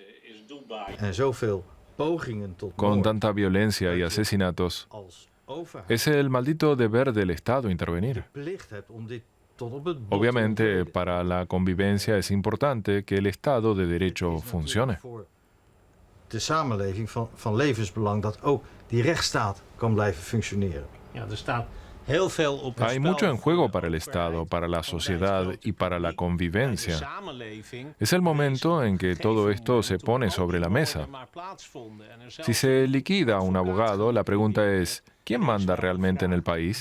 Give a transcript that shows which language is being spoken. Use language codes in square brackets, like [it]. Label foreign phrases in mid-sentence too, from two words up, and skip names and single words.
[es] Con tanta violencia y asesinatos, es el maldito deber del Estado intervenir. Obviamente, para la convivencia es importante que el Estado de Derecho funcione. [nl] De samenleving van levensbelang dat ook die rechtsstaat kan blijven functioneren. [es] Hay mucho en juego para el Estado, para la sociedad y para la convivencia. Es el momento en que todo esto se pone sobre la mesa. Si se liquida a un abogado, la pregunta es, ¿quién manda realmente en el país?